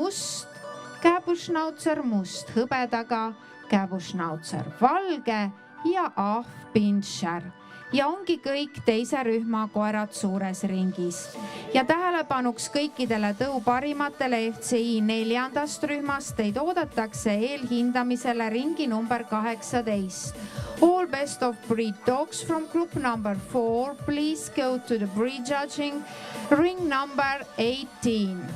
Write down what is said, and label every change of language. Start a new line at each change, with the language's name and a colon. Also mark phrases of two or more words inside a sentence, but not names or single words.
Estonian: must hõbedaga, Kääbuschnauzer valge ja ahvpinscher. Ja ongi kõik teise rühma koerad suures ringis. Ja tähelepanuks kõikidele tõu parimatele FCI 4. rühmast teid oodatakse eelhindamisele ringi number 18.
English: All best of breed dogs from group number 4, please go to the breed judging ring number 18.